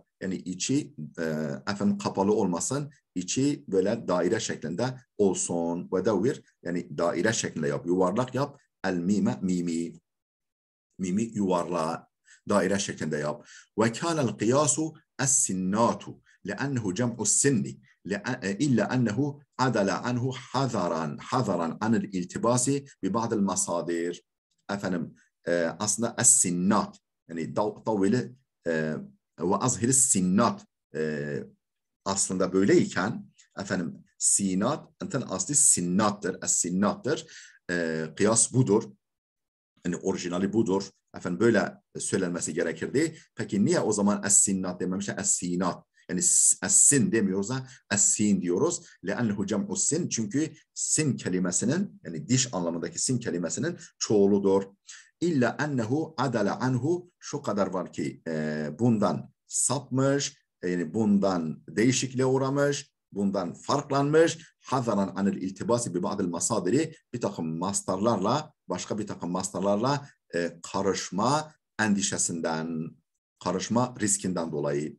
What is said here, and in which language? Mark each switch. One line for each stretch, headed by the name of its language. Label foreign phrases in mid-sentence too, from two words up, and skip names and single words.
Turkish: Yani içi efendim kapalı olmasın. İçi böyle daire şeklinde olsun. Ve devvir yani daire şeklinde yap. Yuvarlak yap. El mime mimi. Mimi yuvarlak. Daire şeklinde yap.
Arabic: وكان القياس السنات. لأنه جمع السن إلا أنه عدل عنه حذرا عن الالتباس ببعض المصادر.
Turkish: Efendim aslında es-sinnat yani
Arabic: طول وأظهر السنات
Turkish: aslında böyleyken efendim sinat aslı sinnattır, es-sinnattır. Kıyas budur. Yani orijinali budur. Efendim böyle söylenmesi gerekirdi. Peki niye o zaman es-sinnat dememişler? Es-sinat. Yani es-sin demiyoruz da es-sin diyoruz.
Arabic: لَأَنَّهُ جَمْعُ السِّن
Turkish: çünkü sin kelimesinin yani diş anlamındaki sin kelimesinin çoğuludur.
Arabic: إلا أنه عدل عنه
Turkish: şu kadar var ki bundan sapmış, yani bundan değişikliğe uğramış, bundan farklanmış.
Arabic: حذرا عن الالتباس ببعض المصادر
Turkish: bir takım mastarlarla başka bir takım mastarlarla karışma endişesinden, karışma riskinden dolayı.